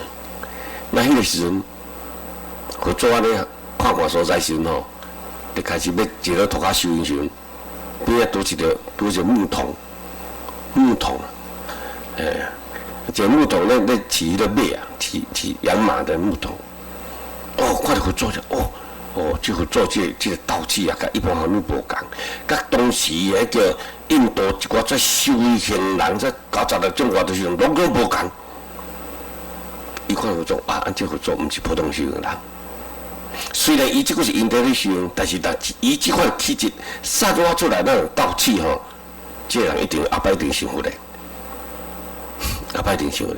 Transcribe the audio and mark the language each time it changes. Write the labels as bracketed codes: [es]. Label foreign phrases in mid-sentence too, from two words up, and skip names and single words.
[nan] 那迄个时阵，佛祖安尼看所在时阵吼，就开始要坐到涂骹修行时阵，边仔拄一个木桶，这木桶咧饲迄个马啊，饲养马的木桶。哦，看到佛祖就这佛祖这个道气啊，甲一般人无共，甲当时迄个印度一寡遮修行人，遮96种外头时阵，拢个无共。伊看佛祖啊，这佛祖毋是普通修行人。虽然伊即个是因地咧修行，但是伊即款气质散发出来那种道气吼，这人一定后摆一定成佛的，后摆一定成佛的。